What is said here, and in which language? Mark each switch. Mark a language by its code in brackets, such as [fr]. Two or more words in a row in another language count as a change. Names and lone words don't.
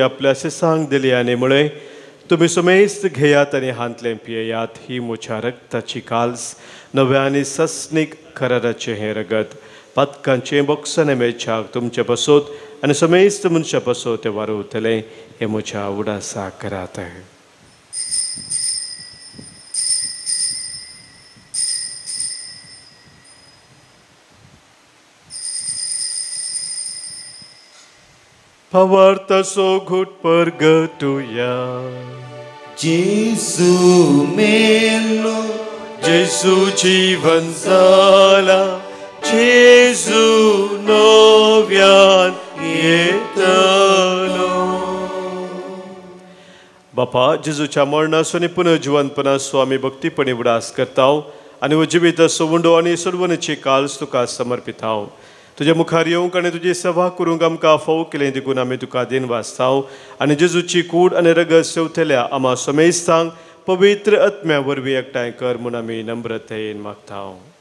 [kok] आपल्या शिसांक दिली आनी म्हळें तुमी सुमेस्त घेयात आनी हांतलें पियेयात ही म्हज्या रक्ताची काल्स नव्या आनी सस्नीक कराराचें हें रगत पातकांचें बॉक्साने मेळच्याक तुमचे पासत आनी सुमेस्त मनशा पासत तें वारोवतलें हें म्हज्या उडासा करात. Pavartaso gut pergetuya Jesu melo Jesu jivan zala Jesu novyan yetalo. बापा जेजूच्या मरणाचो आनी पुनर्जिवंतपणाचो आमी भक्तीपणी उडास करतांव आनी हो जिविताचो उंडो आनी सोडवणेची काल्स तुका समर्पितांव. तुज्या मुखार येवंक आनी तुजी सेवा करूंक आमकां फावो केलें देखून आमी तुका दिन वाचतांव आनी जेजूची कूड आनी रगत सेवतल्या आमा समेस्तांक पवित्र आत्म्या वरवीं एकठांय कर म्हूण आमी नम्रतेन मागतांव.